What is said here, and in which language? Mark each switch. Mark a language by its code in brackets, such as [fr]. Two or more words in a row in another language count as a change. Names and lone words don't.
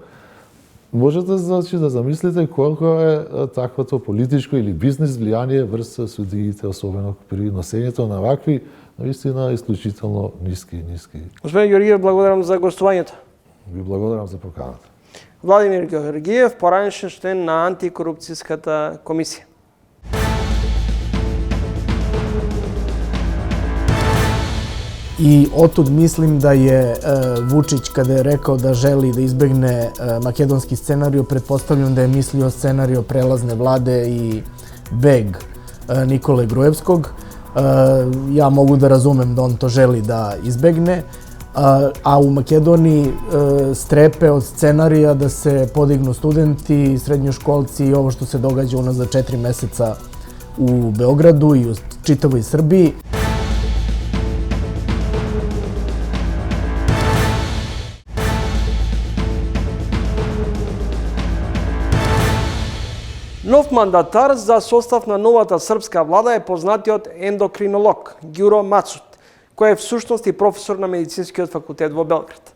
[mk] Можете да замислите колку е таквото политичко или бизнис влијание врз судиите, особено при носењето на вакви наистина исклучително ниски. Господин Георгиев, благодарам за гостувањето. Ви благодарам за поканата. Владимир Георгиев, поранешен член на антикорупцијската комисија. [sr] I otud mislim da je Vučić, kada je rekao da želi da izbegne makedonski scenariju, pretpostavljam da je mislio scenariju prelazne vlade i beg Nikole Gruevskog. Ja mogu da razumem da on to želi da izbegne, a u Makedoniji strepe od scenarija da se podignu studenti, srednjoškolci i ovo što se događa unazad 4 meseca u Beogradu i u čitavoj Srbiji. [mk] Нов мандатар за состав на новата српска влада е познатиот ендокринолог Ѓуро Мацут, кој е всушност и професор на Медицинскиот факултет во Белград.